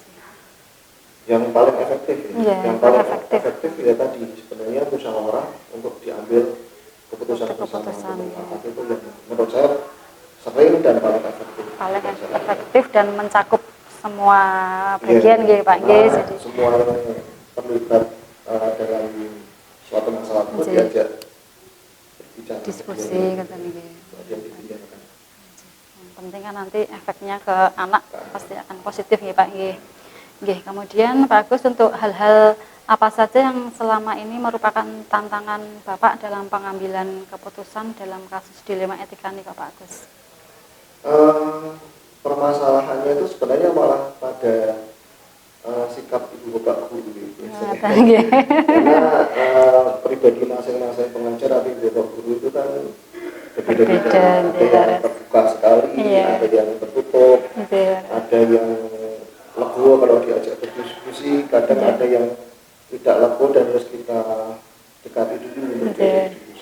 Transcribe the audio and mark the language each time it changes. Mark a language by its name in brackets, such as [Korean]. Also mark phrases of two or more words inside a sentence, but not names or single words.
[Indonesian] Yang paling efektif yang paling efektif ya tadi sebenarnya musyawarah untuk diambil keputusan bersama itu yang menurut saya sering dan paling efektif dan mencakup semua bagian nggih Pak nggih. Semua terlibat dalam suatu masalah itu diajak berbicara, diskusi katanya nggih. Yang penting kan nanti efeknya ke anak pasti akan positif nggih Pak nggih. Nggih, kemudian Pak Agus, untuk hal-hal apa saja yang selama ini merupakan tantangan Bapak dalam pengambilan keputusan dalam kasus dilema etika nih Pak Agus? Permasalahannya itu sebenarnya malah pada sikap ibu bapak guru karena pribadi masing-masing pengajar atau ibu bapak guru itu kan berbeda-beda, ada yang terbuka sekali, ada yang tertutup, ada yang legowo kalau diajak berdiskusi, kadang ada yang tidak legowo dan harus kita dekati dulu untuk diskusi.